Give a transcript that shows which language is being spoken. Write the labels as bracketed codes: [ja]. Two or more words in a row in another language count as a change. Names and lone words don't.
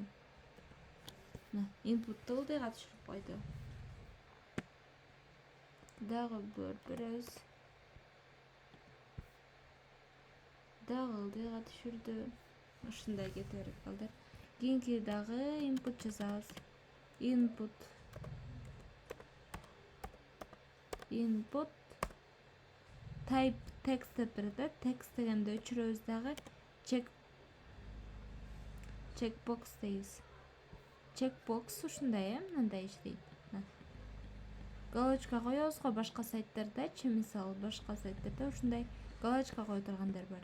[ky] Input'ты ылдыйга түшүрүп койду. Дагы беребиз. Дагы ылдыйга түшүрдү. Ушундай кете берет балдар. Кийинки дагы input жазабыз. [en] Input type text [ky] деп берет. Text дегенди өчүрөбүз дагы. Checkbox дейбиз. Checkbox ушундай, мындай иштейт. Галочка коебуз го башка сайттардачы, мисалы башка сайттарда ушундай галочка кое тургандар бар.